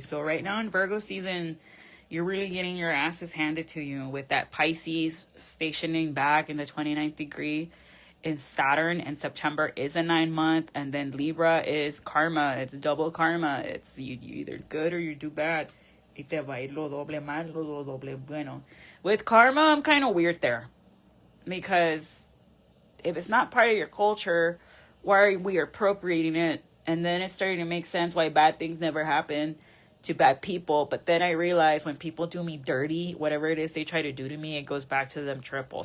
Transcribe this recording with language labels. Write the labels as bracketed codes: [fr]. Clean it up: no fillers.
[en] So right now in Virgo season, you're really getting your asses handed to you with that Pisces stationing back in the 29th degree. In Saturn in September is a 9-month, and then Libra is karma. It's double karma. It's you either good or you do bad. [es] Y te va a ir lo doble mal, lo doble bueno. [en] With karma, I'm kind of weird there, because if it's not part of your culture, why are we appropriating it? And then it's starting to make sense why bad things never happen to bad people. But then I realize when people do me dirty, whatever it is they try to do to me, it goes back to them triple.